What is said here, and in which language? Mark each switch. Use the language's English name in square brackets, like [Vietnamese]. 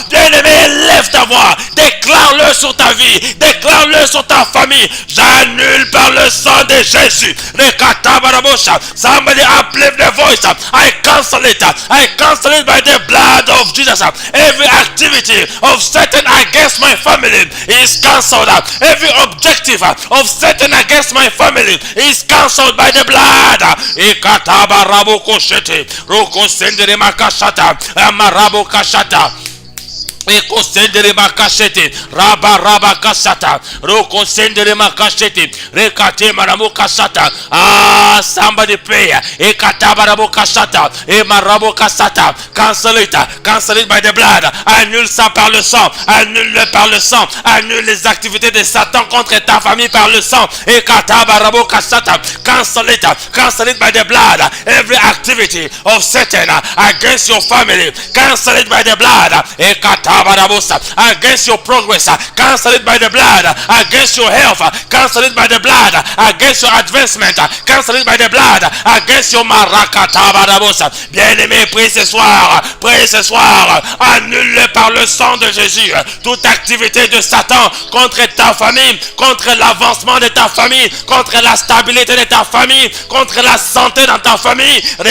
[French] Bien-aimé, lève ta voix, déclare-le sur ta vie, déclare-le sur ta famille. J'annule par le sang de Jésus. [English] Somebody uplift the voice. I cancel it by the blood of Jesus. Every activity of Satan against my family is cancelled. Every objective of Satan against my family is cancelled by the blood. Ikataba rabo koshete, roko sendere makashata, amarabo kashata. Eko sendere makashete, raba kasata, roko sendere makashete, rekate maramo kasata. Ah, somebody pray. Ekataba rabo kasata, e marabo kasata. Cancel it by the blood. [French] Annule ça par le sang, annule-le par le sang, annule les activités de Satan contre ta famille par le sang. Ekataba rabo kasata. [English] Cancel it by the blood. Every activity of Satan against your family, cancel it by the blood. Ekataba against your progress, cancel it by the blood, against your health, cancel it by the blood, against your advancement, cancel it by the blood, against your marakatabarabos. [French] Bien-aimé, prie ce soir, annule par le sang de Jésus toute activité de Satan contre ta famille, contre l'avancement de ta famille, contre la stabilité de ta famille, contre la santé dans ta famille.